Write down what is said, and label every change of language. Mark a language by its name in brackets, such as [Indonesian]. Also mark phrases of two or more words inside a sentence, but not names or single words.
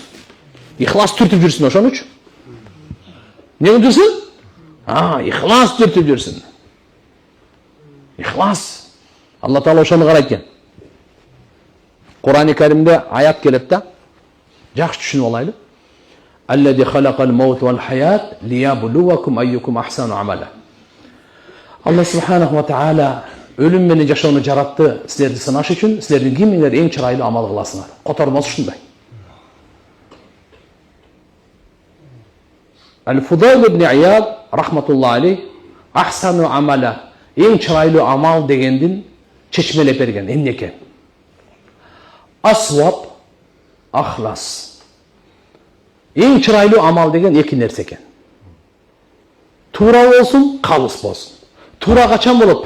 [Kyrgyz] Ихлас түртүп жүрсүн ошон үчүн. Эмне жүрсүн? Ихлас түртүп жүрсүн. Ихлас. Алла Таала ошону карайт экен. Кур'ан-ы Каримде аят келет да. Жакшы түшүнүп алайлы. [Arabic] الذي خلق الموت والحياة ليبلوكم أيكم أحسن عملا. [Kyrgyz] Алла [Arabic] سبحانه وتعالى [Kyrgyz] өлүм менен жашоону жаратты силерди сынаш үчүн, силердин кимиңер эң чырайлуу амал кыласыңар. Котормос ушундай. Аль-Фудайл ибн Ияд [Arabic] رحمة الله عليه أحسن عملا, [Kyrgyz] эң чырайлуу амал дегендин чечмелеп берген эмне экен? [Arabic] أصوب، أخلص. [Kyrgyz] Эң чырайлуу амал деген эки нерсе экен. Туура болсун, калыс болсун. Туура качан болот?